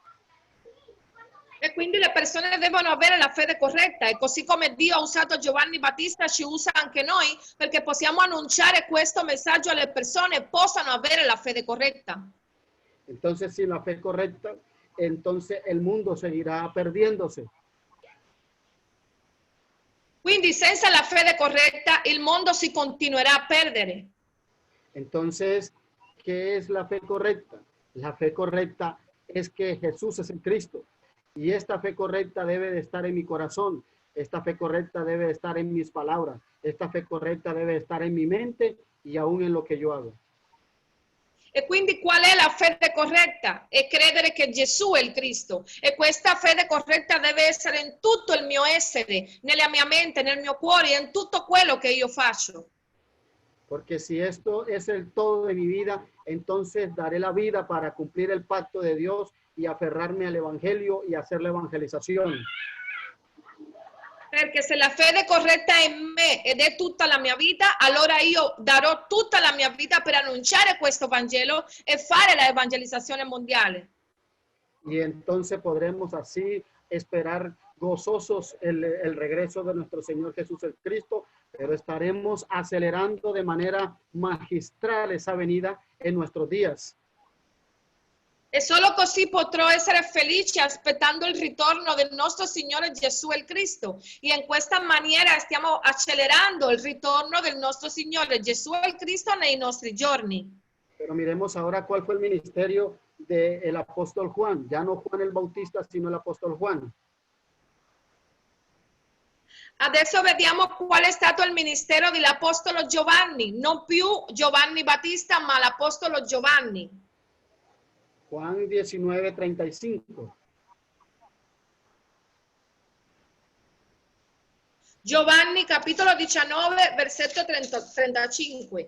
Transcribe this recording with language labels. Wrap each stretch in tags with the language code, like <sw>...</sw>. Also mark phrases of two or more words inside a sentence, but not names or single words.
<it>E quindi le persone devono avere la fede corretta, e così come Dio ha usato Giovanni Battista ci usa anche noi, perché possiamo annunciare questo messaggio alle persone e possano avere la fede corretta.</it> <es>Entonces, sin la fe correcta, entonces el mundo seguirá perdiéndose.</es> <it>Quindi senza la fede corretta il mondo si continuerà a perdere.</it> <es>Entonces, ¿qué es la fe correcta? La fe correcta es que Jesús es el Cristo. Y esta fe correcta debe de estar en mi corazón. Esta fe correcta debe de estar en mis palabras. Esta fe correcta debe de estar en mi mente y aún en lo que yo hago.</es> <it>E quindi qual è la fede corretta? È credere che Gesù è il Cristo. E questa fede corretta deve essere in tutto il mio essere, nella mia mente, nel mio cuore e in tutto quello che io faccio.</it> <es>Porque si esto es el todo de mi vida, entonces daré la vida para cumplir el pacto de Dios y aferrarme al evangelio y hacer la evangelización.</es> <it>Perché se la fede corretta è in me ed è tutta la mia vita, allora io darò tutta la mia vita per annunciare questo Vangelo e fare la evangelizzazione mondiale.</it> <es>Y entonces podremos así esperar gozosos el regreso de nuestro Señor Jesús el Cristo, pero estaremos acelerando de manera magistral esa venida en nuestros días.</es> <it>E solo così potrò essere felice aspettando il ritorno del nostro Signore Gesù il Cristo. E in questa maniera stiamo accelerando il ritorno del nostro Signore Gesù il Cristo nei nostri giorni.</it> <es>Pero miremos ahora cuál fue el ministerio del apóstol Juan. Ya no Juan el Bautista, sino el apóstol Juan.</es> <it>Adesso vediamo qual è stato il ministero dell'apostolo Giovanni. Non più Giovanni Battista, ma l'apostolo Giovanni.</it> <es>Juan 19:35.</es> <it>Giovanni capitolo 19 versetto 35.</it>